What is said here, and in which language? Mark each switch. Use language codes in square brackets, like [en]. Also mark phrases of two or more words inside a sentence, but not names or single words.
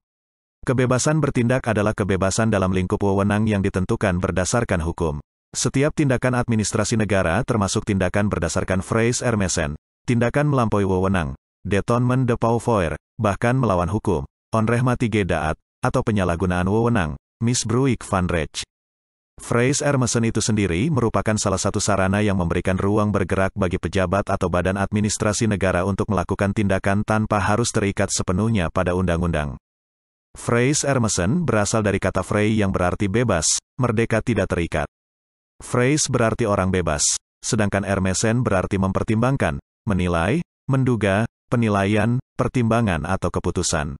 [id] Kebebasan bertindak adalah kebebasan dalam lingkup wewenang yang ditentukan berdasarkan hukum. Setiap tindakan administrasi negara termasuk tindakan berdasarkan [nl] Vrije Ermessen, [id] tindakan melampaui wewenang, [fr] détournement de pouvoir, [id] bahkan melawan hukum, [nl] onrechtmatige daad, [id] atau penyalahgunaan wewenang, [nl] misbruik van recht. Vrije Ermessen [id] itu sendiri merupakan salah satu sarana yang memberikan ruang bergerak bagi pejabat atau badan administrasi negara untuk melakukan tindakan tanpa harus terikat sepenuhnya pada undang-undang. [nl] Vrije Ermessen [id] berasal dari kata vrij yang berarti bebas, merdeka tidak terikat. Vrije berarti orang bebas, sedangkan ermesen berarti mempertimbangkan, menilai, menduga, penilaian, pertimbangan atau keputusan.